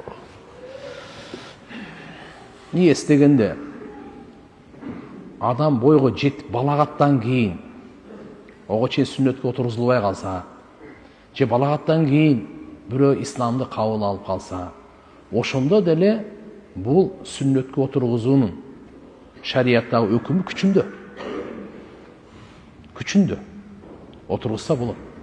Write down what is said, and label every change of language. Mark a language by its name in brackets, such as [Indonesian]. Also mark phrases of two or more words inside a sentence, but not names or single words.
[Kyrgyz] Не істегенде адам бойға жетіп балағаттан кейін оға чейин сүннөткө отургузулбай калса, же балағаттан кейін бирөө исламды кабыл алып калса, ошондо деле бул сүннөткө отургузуунун шарияттагы өкүмү күчүндө. Күчүндө. Отургузса болот.